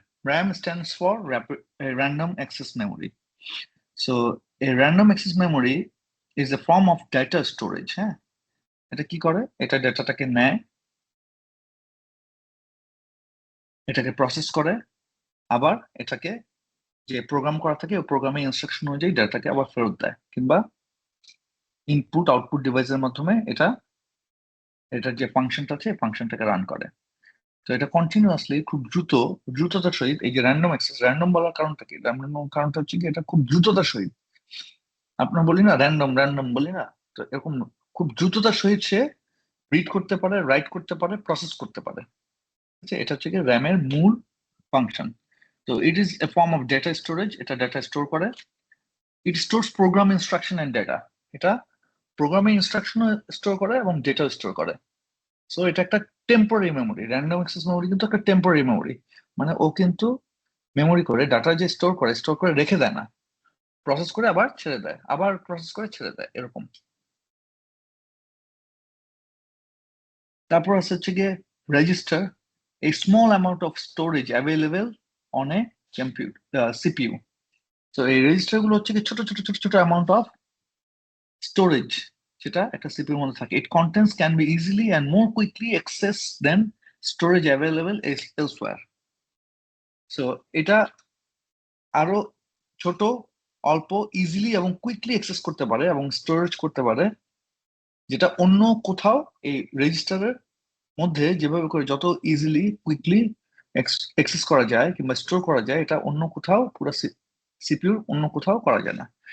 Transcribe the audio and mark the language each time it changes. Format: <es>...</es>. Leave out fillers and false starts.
<en>RAM stands for random access memory. So a random access memory is a form of data storage.</en> <bn>হ্যাঁ, এটা কি করে? এটা ডেটাটাকে নেয়, এটাকে প্রসেস করে, আবার এটাকে যে প্রোগ্রাম করা থাকে ওই প্রোগ্রামের ইনস্ট্রাকশন অনুযায়ী ডেটাকে আবার ফেরত দেয়, কিংবা ইনপুট আউটপুট ডিভাইসের মাধ্যমে এটার যে ফাংশনটা আছে ফাংশনটাকে রান করে। তো এটা কন্টিনিউয়াসলি খুব দ্রুততার সহিত, এই যে র্যান্ডম অ্যাক্সেস, র্যান্ডম বলার কারণটা কি? র্যান্ডম কারণটা হচ্ছে কি এটা খুব দ্রুততার সহিত, আপনার বলি না র্যান্ডম বলি না, তো এরকম খুব দ্রুততার সহিত সে রিড করতে পারে, রাইট করতে পারে, প্রসেস করতে পারে। এটা হচ্ছে কি র্যামের মূল function.</bn> <en>So it is a form of data storage.</en> <bn>এটা data store করে.</bn> <en>It stores program instruction and data.</en> <bn>এটা programming instruction store করে এবং data store করে. So এটা একটা temporary memory, random access memory কিন্তু একটা টেম্পোরারি মেমোরি, মানে ও কিন্তু মেমোরি করে ডাটা যে স্টোর করে রেখে দেয় না, প্রসেস করে আবার ছেড়ে দেয়, আবার প্রসেস করে ছেড়ে দেয়, এরকম। তারপর আছে হচ্ছে গিয়ে register,</bn> <en>a small amount of storage available on a CPU.</en> <bn>So এই রেজিস্টার গুলো হচ্ছে কি ছোট ছোট ছোট ছোট অ্যামাউন্ট অফ স্টোরেজ যেটা একটা সিপিইউর মধ্যে থাকে।</bn> <en>It contents can be easily and more quickly accessed than storage available elsewhere.</en> <bn>So এটা আরো ছোট, অল্প, ইজিলি এবং কুইকলি অ্যাক্সেস করতে পারে এবং স্টোরেজ করতে পারে, যেটা অন্য কোথাও এই রেজিস্টারের মধ্যে যেভাবে করে যত ইজিলি কুইকলি অ্যাক্সেস করা যায় কিংবা স্টোর করা যায়, এটা অন্য কোথাও পুরো সিপিইউর অন্য কোথাও করা যায় না।</bn>